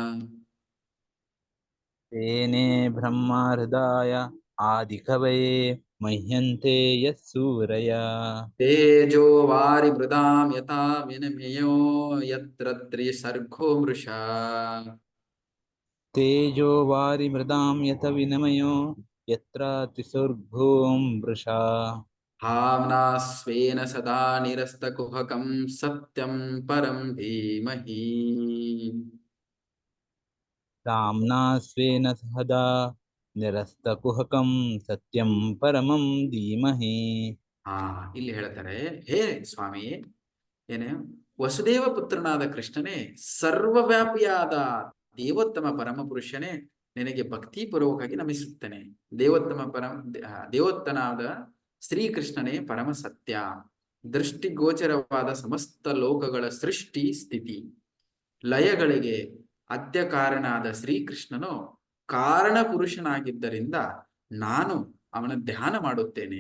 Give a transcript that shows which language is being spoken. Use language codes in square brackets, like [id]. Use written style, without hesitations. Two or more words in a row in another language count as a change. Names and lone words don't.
[sa] ತೇನೇ ಬ್ರಹ್ಮ ಹೃದಯ ಆದಿಕವಯೇ ಮಹ್ಯಂತೆ ಯತ್ಸೂರಯಾಃ. ತೇಜೋ ವಾರಿ ಮೃದಾಂ ಯಥಾ ವಿನಿಮಯೋ ಯತ್ರ ತ್ರಿಸರ್ಗೋ ಮೃಷಾ. ತೇಜೋ ವಾರಿ ಮೃದಾಂ ಯಥ ವಿನಿಮಯೋ ಯತ್ರ ತ್ರಿಸರ್ಗೋ ಮೃಷಾ. ಭಾವನಾ ಸ್ವೇನ ಸದಾ ನಿರಸ್ತ ಕುಹಕಂ ಸತ್ಯಂ ಪರಂ ಧೀಮಹಿ. धाम्ना स्वेन सदा निरस्तकुहकं सत्यं परमं धीमहि. [kn] ಹಾ, ಇಲ್ಲಿ ಹೇಳ್ತಾರೆ, ಹೇ ಸ್ವಾಮಿ, ಏನೇ ವಸುದೇವ ಪುತ್ರನಾದ ಕೃಷ್ಣನೇ, ಸರ್ವವ್ಯಾಪಿಯಾದ ದೇವೋತ್ತಮ ಪರಮ ಪುರುಷನೇ, ನಿನಗೆ ಭಕ್ತಿಪೂರ್ವಕವಾಗಿ ನಮಿಸುತ್ತೇನೆ. ದೇವೋತ್ತನಾದ ಶ್ರೀಕೃಷ್ಣನೇ ಪರಮ ಸತ್ಯ, ದೃಷ್ಟಿಗೋಚರವಾದ ಸಮಸ್ತ ಲೋಕಗಳ ಸೃಷ್ಟಿ ಸ್ಥಿತಿ ಲಯಗಳಿಗೆ ಅದ್ಯ ಕಾರಣನಾದ ಶ್ರೀಕೃಷ್ಣನು ಕಾರಣ ಪುರುಷನಾಗಿದ್ದರಿಂದ ನಾನು ಅವನ ಧ್ಯಾನ ಮಾಡುತ್ತೇನೆ.